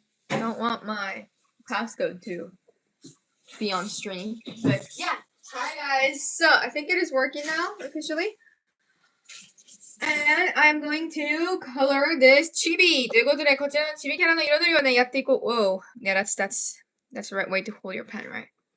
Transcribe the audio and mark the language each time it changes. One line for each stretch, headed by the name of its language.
English: I don't want my passcode to be on stream. But yeah, hi guys. So I think it is working now officially. And I'm going to color this chibi.
Japanese: ということで、こちらのチビキャラの色塗りをね、やっていこう。 Whoa.
English: Yeah, that's the right way to hold your pen, right?